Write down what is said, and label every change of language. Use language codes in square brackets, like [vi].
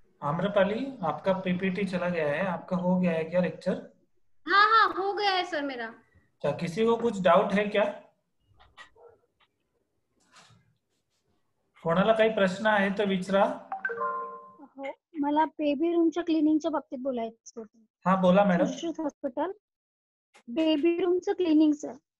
[hi] आम्रपाली, आपका पीपीटी चला गया है, आपका हो गया है क्या लेक्चर? हाँ हाँ हो गया है सर मेरा। क्या किसी को कुछ डाउट है क्या? [mr] कोणाला काही प्रश्न आहे तर विचारा। मला बेबी रूमच्या क्लिनिंगच्या बाबतीत बोलायचं होतं। हाँ बोला मैडम। Sushrut hospital baby रूमचं क्लिनिंगचं।